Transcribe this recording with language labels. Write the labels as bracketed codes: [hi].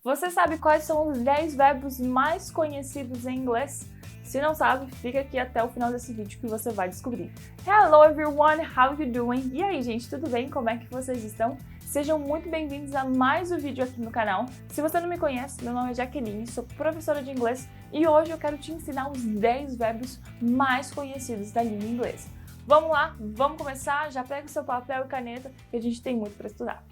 [pt] Você sabe quais são os 10 verbos mais conhecidos em inglês? Se não sabe, fica aqui até o final desse vídeo que você vai descobrir. [en] Hello everyone, how you doing? [pt] E aí gente, tudo bem? Como é que vocês estão? Sejam muito bem-vindos a mais um vídeo aqui no canal. Se você não me conhece, meu nome é Jaqueline, sou professora de inglês e hoje eu quero te ensinar os 10 verbos mais conhecidos da língua inglesa. Vamos lá, vamos começar? Já pega o seu papel e caneta que a gente tem muito para estudar.